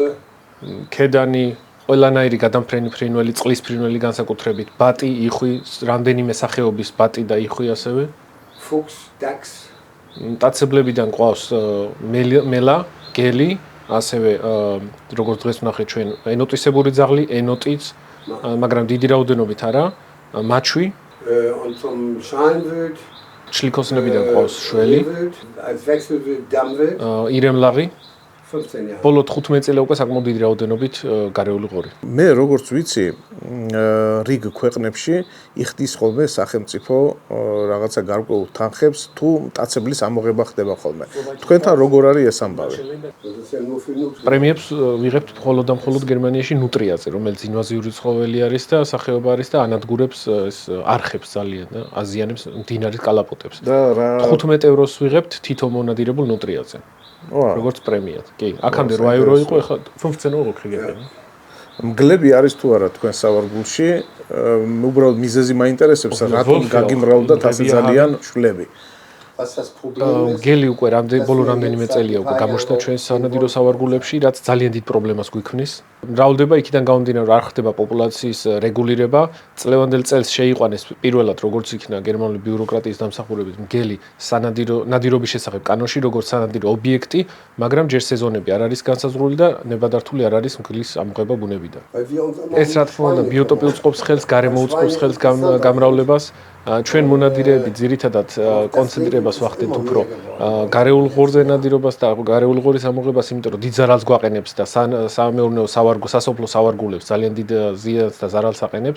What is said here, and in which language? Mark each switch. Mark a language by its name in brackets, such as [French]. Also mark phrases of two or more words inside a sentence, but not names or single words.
[Georgian] ქედანი, ყველანაირი გადამფრენი ფრინველი, წყლის ფრინველი განსაკუთრებით, ბატი, იხვი, რამდენიმე სახეობის ბატი და იხვი ასევე. [German] Fuchs, Dachs, [Georgian] მტაცებლებიდან ყავს მელა, გელი, ასევე როგორც დღეს ვნახეთ ჩვენ ენოტისებური ძაღლი, ენოტიც, მაგრამ დიდი რაოდენობით არა, მაჩვი, [German] und zum Schalenwild, [Georgian] შლიქოსნებიდან ყავს შველი, [German] Rehwild, als Wechselwild Dammwild, [Georgian] ირემლაღი, [German] 15 Jahre. [Georgian] ბოლო 15 წელი უკვე საკმაოდ დიდი რაოდენობით გარეული ღორი. მე როგორც ვიცი, რიგ ქვეყნებში იხდის ხოლმე სახელმწიფო რაღაცა გარკვეულ თანხებს თუ მტაცებლის ამოღება ხდება ხოლმე. თქვენთან როგორ არის ეს ამბავი? [German] Das ist ja nur für Nutri. [Georgian] პრემიებს ვიღებთ მხოლოდ და მხოლოდ გერმანიაში ნუტრიაზე, რომელიც ინვაზიური ცხოველი არის და სახეობა არის და ანადგურებს ეს არხებს ძალიან და აზიანებს მდინარის კალაპოტებს. და რა 15 ევროს ვიღებთ თითო მონადირებულ ნუტრიაზე. როგორც პრემიად. კი, აქამდე 8 ევრო იყო, ახლა 15 euro ხიგებენ. მგლები არის თუ არა თქვენ სავარგულში? უბრალოდ მიზეზი მაინტერესებს, რატომ გაგიმრავლდათ ასე ძალიან შვლები? [German] Was das Problem ist, [Georgian] გელი უკვე ბოლო რამდენიმე წელია უკვე გამოჩნდა ჩვენს სანადირო სავარგულებში, რაც ძალიან დიდ პრობლემას გვიქმნის. მრავლდება იქიდან გამომდინარე, რომ არ ხდება პოპულაციის რეგულირება. წლევანდელ წელს შეიყვანეს პირველად, როგორც იქნა გერმანული ბიუროკრატიის დამსახურებით მგელი ნადირობის შესახებ კანონში, როგორც სანადირო ობიექტი, მაგრამ ჯერ სეზონები არ არის განსაზღვრული და ნებადართული არ არის მგლის ამოღება ბუნებიდან. [German] weil wir uns immer [Georgian] ეს რა თქმა უნდა ბიოტოპი უწყობს ხელს, გარემო უწყობს ხელს გამრავლებას. ჩვენ მონადირეები ძირითადად კონცენტრირებას ვახდენთ უფრო გარეულ ღორზე ნადირობას და გარეულ ღორის ამოღებას, იმიტომ რომ დიდ ზარალს გვაყენებს და სამეურნეო სასოფლო სავარგულებს ძალიან დიდ ზიანს და ზარალს აყენებს.